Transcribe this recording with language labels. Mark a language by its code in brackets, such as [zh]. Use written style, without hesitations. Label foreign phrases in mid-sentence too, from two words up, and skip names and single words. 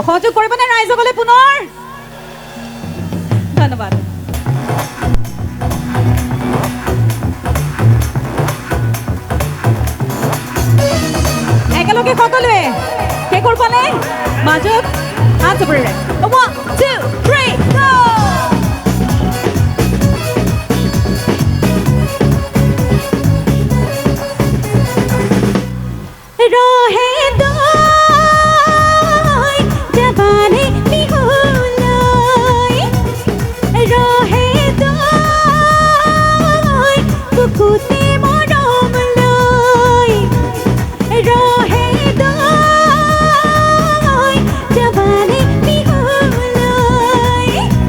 [as] সহযোগ কৰিবনে ৰাইজসকলে পুনৰ? ধন্যবাদ। একেলগে সকলোৱে শেষৰ ফালে মাজত হাত জোপৰেৰে 1 2 3 go! ৰহেদৈ যাবনে বিহুলৈ ৰহেদৈ বুকুতে মৰম লৈ ৰহেদৈ যাবনে বিহুলৈ